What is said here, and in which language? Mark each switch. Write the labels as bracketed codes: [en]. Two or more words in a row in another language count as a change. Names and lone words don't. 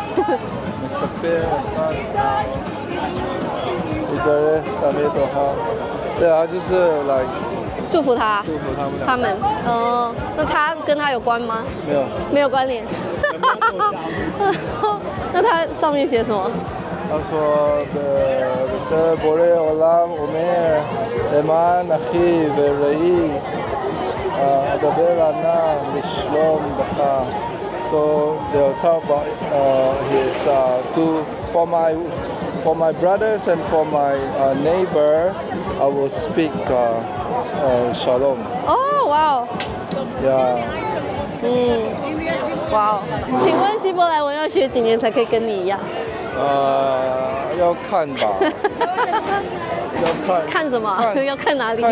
[zh] 对啊，就是来祝福他，祝福他们。那他跟他有关吗？没有，没有关联。那他上面写什么？他说的 [he] בורא עולם אומר למען אחי ורעי אדבר ענה לשלום לך. [en] So they'll talk about for my brothers and for my neighbor, I will speak shalom. Oh wow. Yeah. [zh] 哇哦！请问希伯来文要学几年才可以跟你一样？要看吧，要看。看什么？要看哪里？